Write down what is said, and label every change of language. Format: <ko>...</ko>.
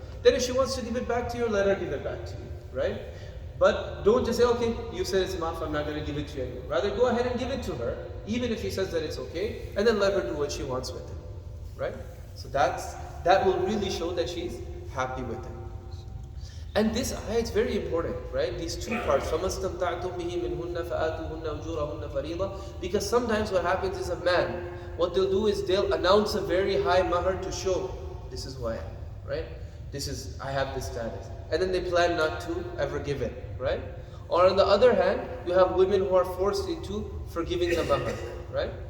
<en>Then if she wants to give it back to you, let her give it back to you, right? But don't just say, okay, you said it's maaf, I'm not going to give it to you anymore. Rather go ahead and give it to her, even if she says that it's okay, and then let her do what she wants with it, right? So that will really show that she's happy with it. And this ayah is very important, right? These two parts,</en> <ar>فَمَسْتَمْتَعْتُمْ بِهِ مِنْهُنَّ فَآتُوهُنَّ أُجُورَهُنَّ فَرِيضَةً.</ar> <en>Because sometimes what happens is a man, what they'll do is they'll announce a very high mahar to show, this is who I am, right? I have this status. And then they plan not to ever give it, right? Or on the other hand, you have women who are forced into forgiving the mahar, right?</en>